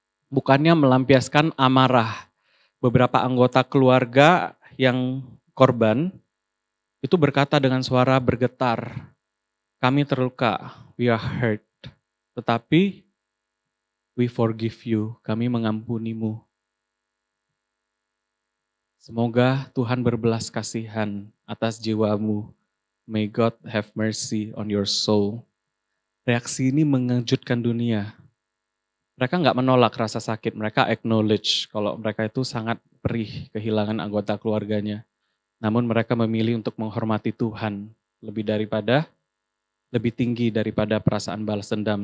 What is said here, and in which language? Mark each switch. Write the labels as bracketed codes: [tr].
[id] Bukannya melampiaskan amarah. Beberapa anggota keluarga yang korban itu berkata dengan suara bergetar, kami terluka, [en] we are hurt, [id] tetapi [en] we forgive you, [id] kami mengampunimu. Semoga Tuhan berbelas kasihan atas jiwamu. [en] May God have mercy on your soul. [id] Reaksi ini mengejutkan dunia. Mereka nggak menolak rasa sakit, mereka acknowledge kalau mereka itu sangat perih kehilangan anggota keluarganya. Namun mereka memilih untuk menghormati Tuhan lebih tinggi daripada perasaan balas dendam.